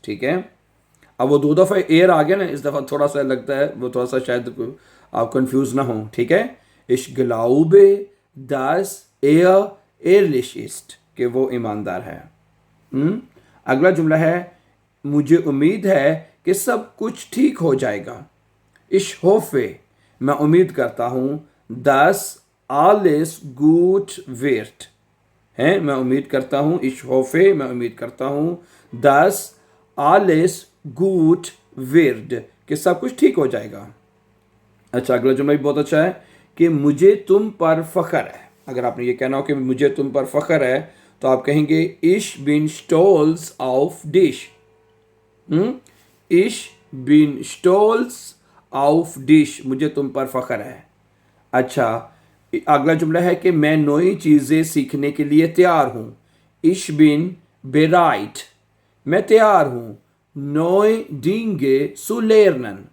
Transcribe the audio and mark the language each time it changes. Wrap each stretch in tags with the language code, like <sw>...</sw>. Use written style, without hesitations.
<hi>ठीक है, अब वो 2 दफ़ा एयर आ गया ना, इस दफ़ा थोड़ा सा लगता है वो थोड़ा सा शायद आप कंफ्यूज ना हो। ठीक है,</hi> <de>Ich glaube dass ehrlich ist</de> <hi>कि वो ईमानदार है। अगला जुमला है मुझे उम्मीद है कि सब कुछ ठीक हो जाएगा।</hi> <de>Ich hoffe,</de> <hi>मैं उम्मीद करता हूँ</hi> <de>dass alles gut wird।</de> <hi>है, मैं उम्मीद करता हूँ</hi> <de>Ich hoffe,</de> <hi>मैं उम्मीद करता हूँ</hi> <de>dass alles gut wird</de> <hi>कि सब कुछ ठीक हो जाएगा। अच्छा, अगला जुमला भी बहुत अच्छा है कि मुझे तुम पर फख्र है। अगर आपने ये कहना हो कि मुझे तुम पर फख्र है तो आप कहेंगे</hi> <de>Ich bin stolz auf dich। Ich bin stolz auf dich,</de> <hi>मुझे तुम पर फख्र है। अच्छा, अगला जुमला है कि मैं नई चीज़ें सीखने के लिए तैयार हूँ।</hi> <de>Ich bin bereit,</de> <hi>मैं तैयार हूँ</hi> <de>neue Dinge zu lernen।</de>